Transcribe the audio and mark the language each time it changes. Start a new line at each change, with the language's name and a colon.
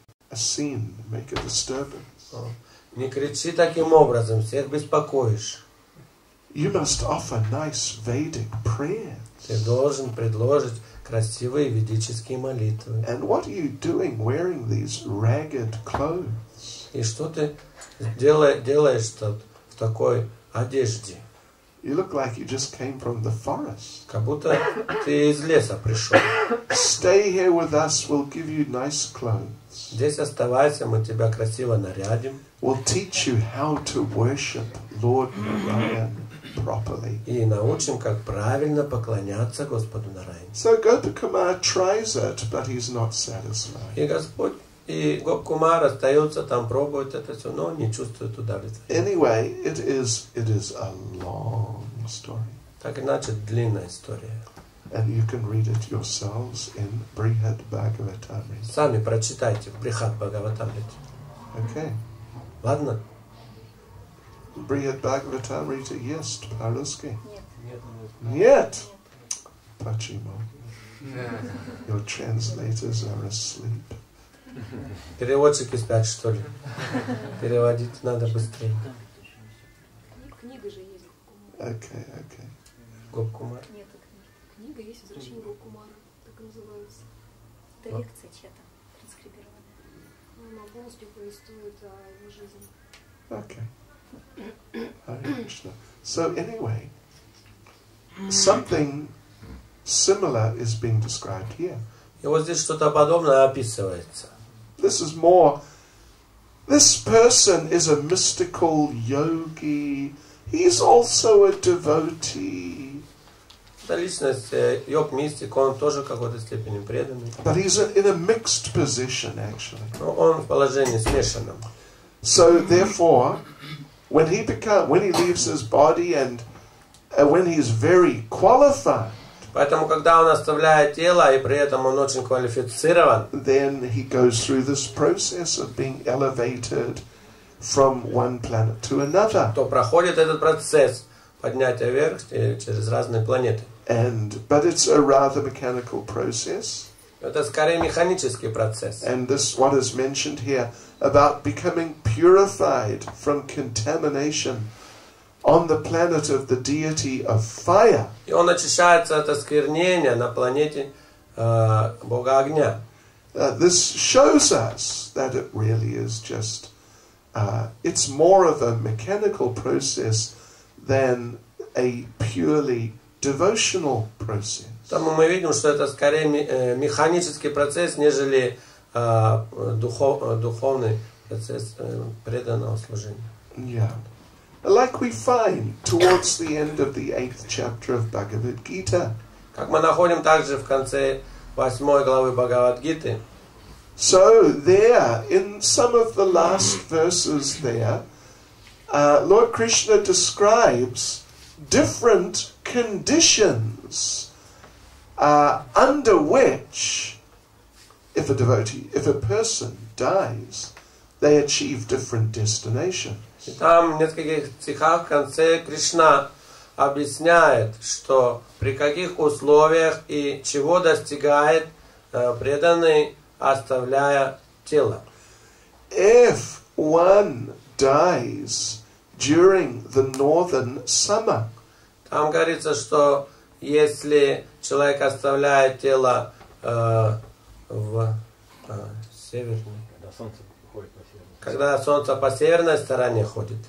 English: A scene, make a disturbance.
Russian: Не кричи таким образом, всех беспокоишь.
English: You must offer nice Vedic prayers.
Russian: Ты должен предложить красивые ведические молитвы.
English: And what are you doing wearing these ragged clothes?
Russian: И что ты делаешь в такой одежде?
English: You look like you just came from the forest.
Russian: Как будто ты из леса пришел.
English: Stay here with us, we'll give you nice clothes.
Russian: Здесь оставайся, мы тебя красиво нарядим.
English: We'll teach you how to worship Lord Narayan properly.
Russian: И научим, как правильно поклоняться Господу Нараяне.
English: So Gopakumar tries it, but he's not satisfied.
Russian: И Господь, и Гопкумар остается там, пробует это все, но не чувствует удовлетворения.
English: Anyway, it is a long story.
Russian: Так иначе длинная история.
English: And you can read it yourselves in Brihad Bhagavatam.
Russian: Сами прочитайте в Брихат Бхагаватам.
English: Okay.
Russian: Ладно?
English: Brihad Bhagavatam Rita, yes,
Russian: по-русски. Нет. Нет. Почему?
English: Your translators are asleep.
Russian: Переводчики спят, что ли? Переводить надо быстрее. Книга же есть.
English: Okay, okay.
Russian: Гопкумар. Нет, книга есть «Возвращение Гопкумара», так и называется. Это лекция чья-то, транскрибированная. Она полностью повествует о его жизни.
English: Okay. Hare Krishna. So anyway, something similar is being described here.
Russian: И вот здесь что-то подобное описывается.
English: This is more, this person is a mystical yogi. He's also a devotee.
Russian: Эта личность, йог-мистик, он тоже в какой-то степени преданный.
English: But he's in a mixed position, actually.
Russian: Но он в положении смешанном.
English: So therefore, when he leaves his body and when he's very qualified,
Russian: Поэтому, когда он оставляет тело, и при этом он очень квалифицирован,
English: then he goes through this process of being elevated from one planet to another.
Russian: то проходит этот процесс поднятия вверх через разные планеты.
English: But it's a rather mechanical process.
Russian: Это скорее механический процесс.
English: And this, what is mentioned here about becoming purified from contamination on the planet of the deity of fire.
Russian: И он очищается от осквернения на планете Бога огня.
English: This shows us that it really is just, it's more of a mechanical process than a purely devotional process.
Russian: Потому мы видим, что это скорее механический процесс, нежели духовный процесс преданного служения.
English: Yeah. Like we find towards the end of the 8th chapter of Bhagavad Gita.
Russian: Как мы находим также в конце 8 главы Бхагават-гиты.
English: So there, in some of the last verses there, Lord Krishna describes different conditions under which, if a person dies, they achieve different destinations.
Russian: И там в нескольких стихах в конце Кришна объясняет, что при каких условиях и чего достигает преданный, оставляя тело.
English: If one dies during the northern summer,
Russian: там говорится, что если человек оставляет тело в северной, когда солнце по северной стороне ходит,